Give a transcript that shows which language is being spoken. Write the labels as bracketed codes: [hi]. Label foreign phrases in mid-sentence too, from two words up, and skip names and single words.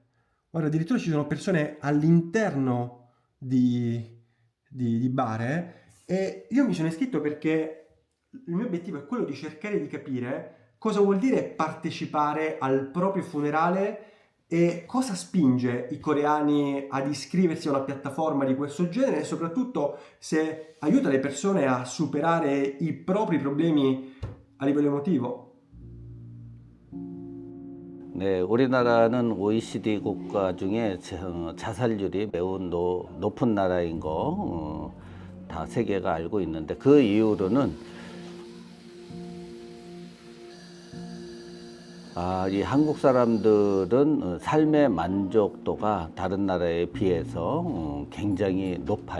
[it] Guarda, addirittura ci sono persone all'interno di bare, e io mi sono iscritto perché il mio obiettivo è quello di cercare di capire cosa vuol dire partecipare al proprio funerale e cosa spinge i coreani ad iscriversi a una piattaforma di questo genere e soprattutto se aiuta le persone a superare i propri problemi a livello emotivo. [ko] 네, 우리나라는 OECD 국가 중에 자살률이 매우 높은 나라인 거 다 세계가 알고 있는데 그 이유로는 이 한국 사람들은 삶의 만족도가 다른 나라에 비해서 굉장히 높아요.